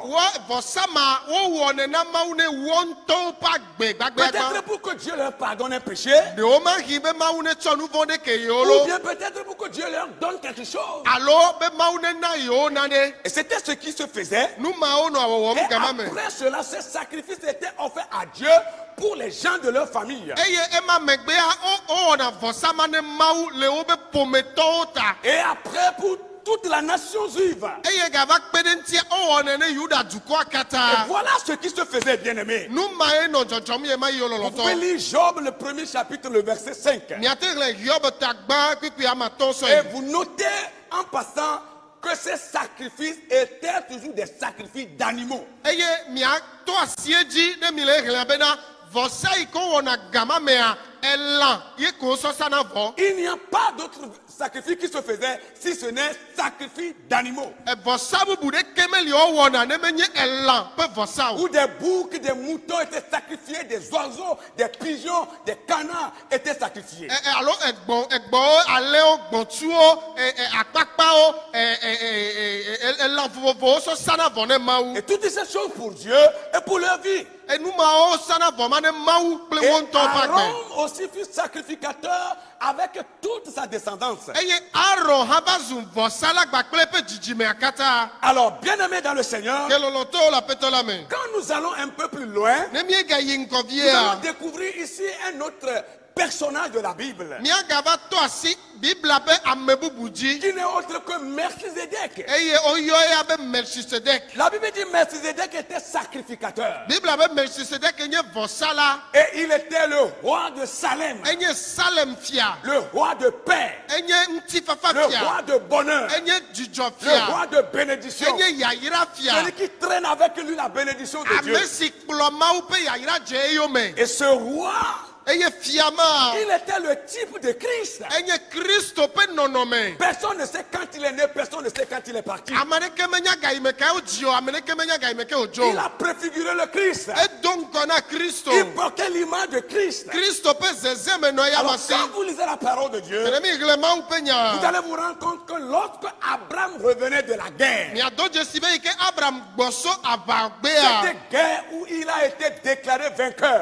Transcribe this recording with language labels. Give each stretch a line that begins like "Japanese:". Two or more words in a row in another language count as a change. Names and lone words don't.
Ewe: Wɔ vɔsa ma wowɔne na Mawu ne wɔ ŋutɔwo ƒe agbe gbagbagba.
French: Peut-être pour que Dieu leur pardonne un péché,
Ewe: Ɖewo ma hi be Mawu ne tsɔ nu vɔ ɖe ke yewo
French: ou
Ewe: lo.
French: bien peut-être pour que Dieu leur donne quelque chose.
Ewe: Alo be Mawu ne na yewo naɖe.
French: Et c'était ce qui se faisait.
Ewe: Nu mawo nɔ
French: Et
Ewe: wɔwɔm gama me.
French: après cela, ce sacrifice était offert à Dieu pour les gens de leur famille.
Ewe: Eye ema megbea wowɔna vɔsa ma ne Mawu le wobe ƒometɔwo ta.
French: Et après, pour toute la nation juive.
Ewe: Eye gava kpe ɖe ŋutia wɔnɛ ne Yuda dukɔa
French: Et
Ewe: katã.
French: voilà ce qui se faisait, bien-aimé.
Ewe: Nu ma ye nɔ dzɔdzɔm ye ma yi wo
French: Vous pouvez
Ewe: lɔlɔtɔ.
French: lire Job, le premier chapitre, le verset 5.
Ewe: Miate ɣlẽ Hiob tagbã kpekpe amatɔ̃
French: Et
Ewe: sɔe.
French: vous notez en passant que ces sacrifices étaient toujours des sacrifices d'animaux.
Ewe: Eye miatɔ asie dzi ne mi le ɣlẽ bena vɔsa yi ke wɔna gama mea elã ye ko sɔsa na vɔ.
French: Il n'y a pas d'autre sacrifice qui se faisait si ce n'est sacrifice d'animaux.
Ewe: Vɔsa bubu ɖeke meli wɔwɔna ne menye elã ƒe vɔsa o.
French: Où des boucs, des moutons étaient sacrifiés, des oiseaux, des pigeons, des canards étaient sacrifiés.
Ewe: Alo egbɔwo, alẽwo, gbɔ̃tsuwo, akpakpawo, elã vovovowo sɔsa na vɔ ne Mawu.
French: Et toutes ces choses pour Dieu et pour leur vie.
Ewe: Enumawo sana vɔ ma ne Mawu kple
French: Et
Ewe: wo ŋutɔ ƒe agbe.
French: Aaron aussi fut sacrificateur avec toute sa descendance.
Ewe: Eye Aaron hã va zu vɔsalagba kple eƒe dzidzimea katã.
French: Alors, bien-aimés dans le Seigneur,
Ewe: Ke lɔlɔtɔwo le Aƒetɔ la me.
French: quand nous allons un peu plus loin,
Ewe: Ne míegayi ŋgɔ
French: nous allons vie découvrir ici un autre personnage de la Bible,
Ewe: míagava tɔ asi Biblia ƒe ame bubu dzi.
French: qui n'est autre que Melchizedek.
Ewe: Eye woyɔ ya be Melchisedek.
French: La Bible dit Melchizedek était sacrificateur.
Ewe: Biblia be Melchisedek nye vɔsala.
French: Et il était le roi de Salem,
Ewe: Enye Salem fia.
French: le roi de paix,
Ewe: Enye ŋutifafa
French: le
Ewe: fia.
French: roi de bonheur,
Ewe: Enye dzidzɔ
French: le
Ewe: fia.
French: roi de bénédiction.
Ewe: Enye yayira fia.
French: Celui qui traîne avec lui la bénédiction de Dieu.
Ewe: Ame si kplɔ Mawu ƒe yayira dze eyome.
French: Et ce roi,
Ewe: Eye fia ma.
French: il était le type de Christ.
Ewe: Enye Kristo ƒe nɔnɔme.
French: Personne ne sait quand il est né, personne ne sait quand il est parti.
Ewe: Ame ɖeke menya gayime ke wodzi o, ame ɖeke menya gayime ke wodzo.
French: Il a préfiguré le Christ.
Ewe: Edo ŋgɔ na Kristo.
French: Il portait l'image de Christ.
Ewe: Kristo ƒe zeze me nɔ ya
French: Alors,
Ewe: masi.
French: quand vous lisez la parole de Dieu,
Ewe: Mene mi ɣle Mawu ƒe
French: vous
Ewe: nya.
French: allez vous rendre compte que lorsque Abraham revenait de la guerre,
Ewe: Miado dzesi be yi ke Abraham gbɔsɔ
French: c'était
Ewe: aʋagbea.
French: guerre où il a été déclaré vainqueur.